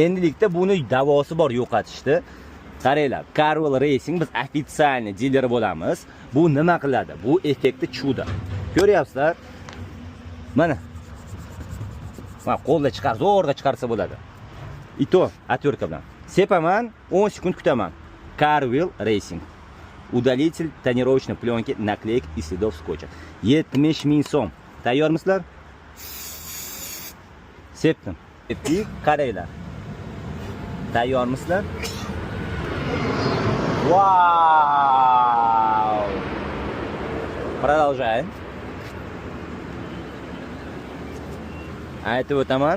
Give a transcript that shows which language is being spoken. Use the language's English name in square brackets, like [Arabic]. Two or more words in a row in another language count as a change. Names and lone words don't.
[Uzbek] Endilikda buni davosi bor yo'qotishdi. Qaranglar, Carwell Racing biz ofitsialniy dileri bo'lamiz. Bu nima qiladi? Bu effektni chuda. Ko'ryapsizlar? Mana. Mana qo'lda chiqar, zo'rg'a chiqarsa bo'ladi. [Russian] Это отвёртка [Uzbek] bilan. Sepaman, 10 sekund kutaman. Carwell Racing. [Russian] Удалитель тонировочной пленки, наклеек и следов скотча. [Uzbek] 70 ming so'm. Tayyormisizlar? Sepdim. Sepdik, qaranglar. Tayyormisizlar? [Russian] Вау! [Uzbek] Продолжаем. Aytib o'taman.